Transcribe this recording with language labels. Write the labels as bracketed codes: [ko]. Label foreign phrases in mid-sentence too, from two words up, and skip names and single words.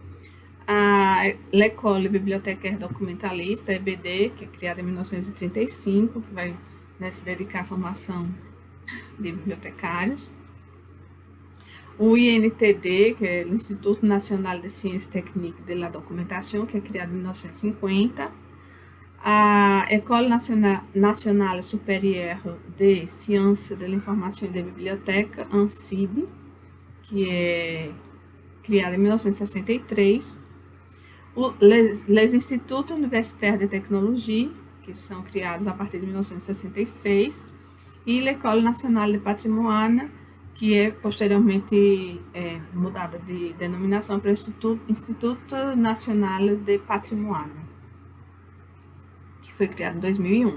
[pt] A L'École Bibliothécaire Documentaliste, EBD, que é criada em 1935, que vai, né, se dedicar à formação de bibliotecários. O INTD, que é o Instituto Nacional de Sciences Techniques de la Documentation, que é criado em 1950. A École Nationale Supérieure de Sciences de l'Information et des Bibliothèques, ANSIB, que é criada em 1963. Les Instituts Universitaires de Technologie, que são criados a partir de 1966. E l'École Nationale de Patrimoine, que é posteriormente mudada de denominação para Instituto Nacional de Patrimoine, que foi criado em 2001.